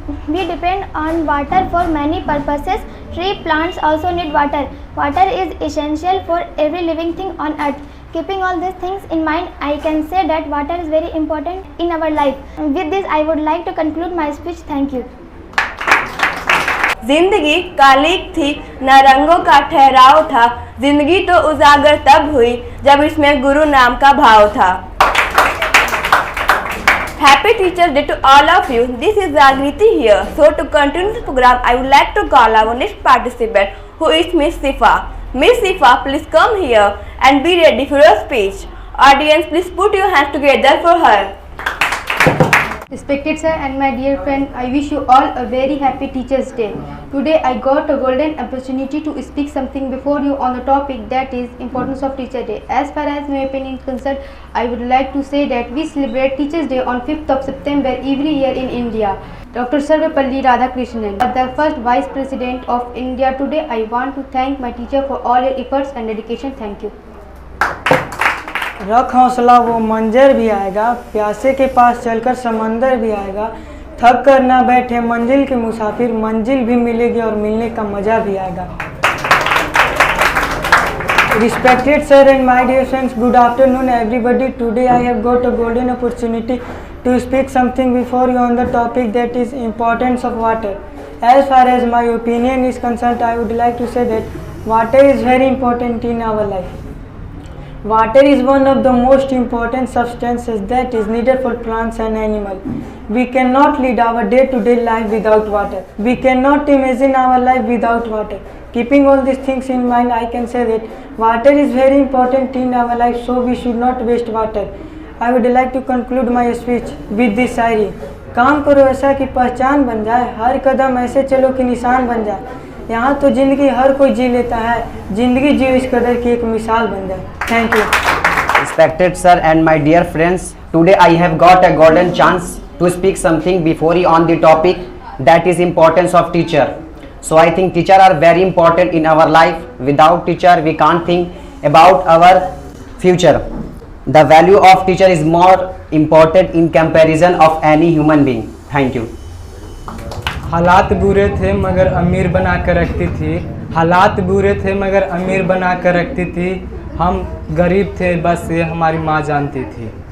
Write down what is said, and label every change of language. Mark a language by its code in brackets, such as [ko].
[en] We depend on water for many purposes. Tree plants also need water. Water is essential for every living thing on earth. Keeping all these things in mind, I can say that water is very important in our life. With this, I would like to conclude my speech. Thank you. [hi] जिंदगी कालिक थी, न रंगों का ठहराव था. जिंदगी तो उजागर तब हुई जब इसमें गुरु नाम का भाव था. [en] Happy Teachers Day to all of you. This is Jagriti here. So to continue this program, I would like to call our next participant, who is Miss Sifa. Miss Sifa, please come here and be ready for your speech. Audience, please put your hands together for her. Respected sir and my dear friend, I wish you all a very happy Teachers' Day. Today I got a golden opportunity to speak something before you on the topic that is importance of Teacher Day. As far as my opinion is concerned, I would like to say that we celebrate Teachers' Day on 5th of September every year in India. Dr. Sarvapalli Radhakrishnan, the first Vice President of India. Today I want to thank my teacher for all your efforts and dedication. Thank you. [hi] रख हौसला वो मंजर भी आएगा, प्यासे के पास चलकर समंदर भी आएगा. थक कर ना बैठे मंजिल के मुसाफिर, मंजिल भी मिलेगी और मिलने का मजा भी आएगा. [en] Respected sir and my dear friends, good afternoon everybody. Today I have got a golden opportunity to speak something before you on the topic that is importance of water. As far as my opinion is concerned, I would like to say that water is very important in our life. Water is one of the most important substances that is needed for plants and animals. We cannot lead our day-to-day life without water. We cannot imagine our life without water. Keeping all these things in mind, I can say that water is very important in our life, so we should not waste water. I would like to conclude my speech with this shayari. [hi] काम करो ऐसा कि पहचान बन जाए, हर कदम ऐसे चलो कि निशान बन जाए. यहाँ तो जिंदगी हर कोई जी लेता है, जिंदगी जियो इस कदर की एक मिसाल बन जाए. [en] Thank you. Respected sir and my dear friends, today I have got a golden chance to speak something before you on the topic that is importance of teacher. So I think teachers are very important in our life. Without teacher, we can't think about our future. The value of teacher is more important in comparison of any human being. Thank you. [hi] हालात बुरे थे मगर अमीर बना कर रखती थी, हालात बुरे थे मगर अमीर बना कर रखती थी, हम गरीब थे बस ये हमारी माँ जानती थी।